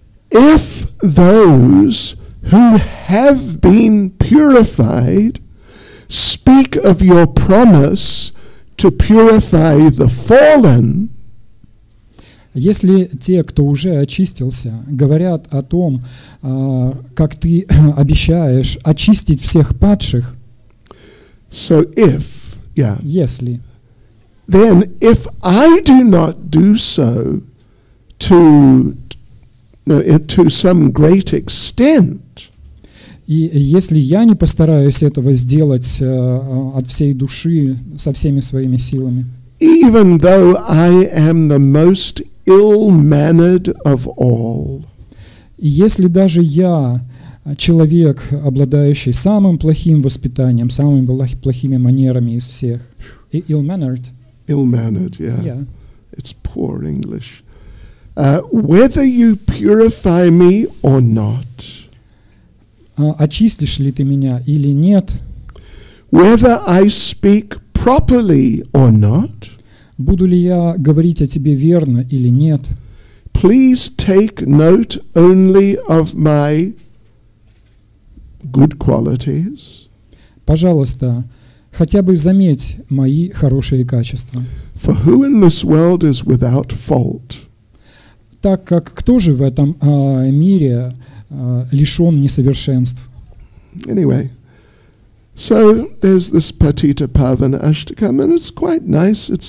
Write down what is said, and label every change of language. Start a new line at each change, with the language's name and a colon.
English: If those who have been purified speak of your promise to purify the fallen,
Russian: если те, кто уже очистился, говорят о том, как ты обещаешь очистить всех падших, если,
English: then if I do not do so to some great extent,
Russian: и если я не постараюсь этого сделать от всей души, со всеми своими силами,
English: even though I am the most ill-mannered of all,
Russian: если даже я человек, обладающий самым плохим воспитанием, самыми плохими манерами из всех,
English: ill-mannered, yeah. It's poor English. Whether you purify me or not,
Russian: очистишь ли ты меня или нет,
English: whether I speak properly or not,
Russian: буду ли я говорить о тебе верно или нет,
English: please take note only of my good qualities.
Russian: Пожалуйста, хотя бы заметь мои хорошие качества.
English: For who in this world is without fault?
Russian: Так как кто же в этом мире лишен несовершенств?
English: Anyway, so there's this Patita-pavana Ashtakam, and it's quite nice.